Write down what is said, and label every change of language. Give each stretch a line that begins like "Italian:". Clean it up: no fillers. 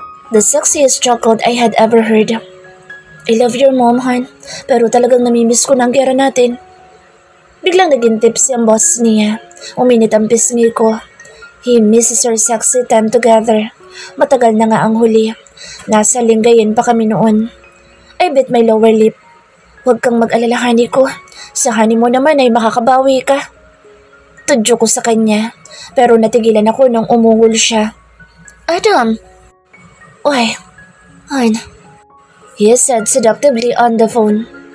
English: The sexiest chuckle I had ever heard.
Filipino: I love your mom, Han, pero talagang namimiss ko ng gera natin. Biglang naging tipsy ang boss niya. Uminit ang pisngi ko.
English: He misses our sexy time together.
Filipino: Matagal na nga ang huli. Nasa linggayin pa kami noon. I bit my lower lip. Huwag kang mag-alala, honey ko. Sa honey mo naman ay makakabawi ka. Tudyo ko sa kanya. Pero natigilan ako nang umungol siya.
English: Adam! Why? Han? He said seductively on the phone.